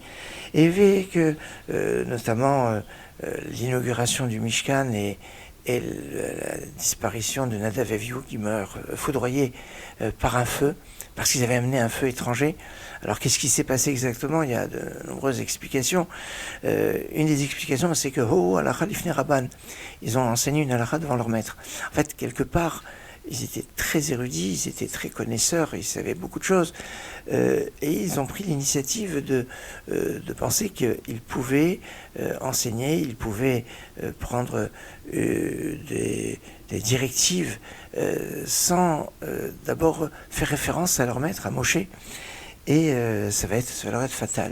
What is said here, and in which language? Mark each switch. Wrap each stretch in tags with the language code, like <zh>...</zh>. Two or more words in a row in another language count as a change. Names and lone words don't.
<fr>Et avec notamment l'inauguration du Mishkan et la disparition de Nadav et Avihu qui meurent foudroyés par un feu, parce qu'ils avaient amené un feu étranger. Alors qu'est-ce qui s'est passé exactement? Il y a de nombreuses explications. Une des explications, c'est que</fr> <he>הלכה לפני רבן,</he> <fr>ils ont enseigné une halakha devant leur maître. En fait, quelque part, ils étaient très érudits, ils étaient très connaisseurs, ils savaient beaucoup de choses, et ils ont pris l'initiative de penser qu'ils pouvaient enseigner, ils pouvaient prendre des directives sans d'abord faire référence à leur maître, à Moshe, et ça va leur être fatal.</fr>